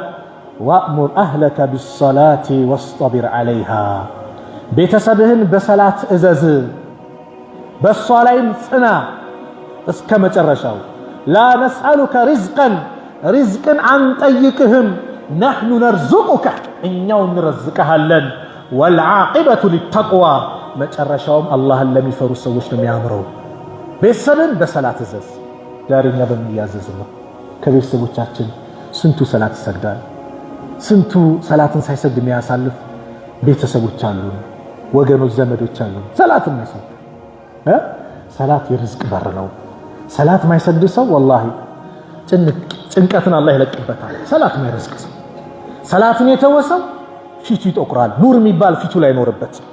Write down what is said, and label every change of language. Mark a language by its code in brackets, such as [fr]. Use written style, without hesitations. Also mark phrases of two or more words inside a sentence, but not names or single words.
[ar] وأمر أهلك بالصلاة واصطبر عليها፣ [am] ቤተሰብህን በሰላት እዘዝ፣ በሷ ላይም ጽና እስከ መጨረሻው። [ar] لا نسألك رزقا [am] ሪዝቅን አንጠይቅህም፣ [ar] نحن نرزقك [am] እኛው እንረዝቅሃለን [ar] والعاقبة للتقوى [am] መጨረሻውም አላህን ለሚፈሩ ሰዎች ነው የሚያምረው ቤተሰብን በሰላት እዘዝ ዳርኛ በሚያዘዝ ነው ከቤተሰቦቻችን ስንቱ ሰላት ይሰግዳል ስንቱ ሰላትን ሳይሰግድ የሚያሳልፍ ቤተሰቦች አሉ ወገኖች ዘመዶች አሉ ሰላትን ማይሰግድ ሰላት የርዝቅ በር ነው ሰላት ማይሰግድ ሰው والله ጭንቀትን አላህ ይለቅበታል ሰላት ማይርዝቅ ሰው ሰላትን የተወሰው ፊቱ ይጠቁራል ኑር የሚባል ፊቱ ላይ ኖርበት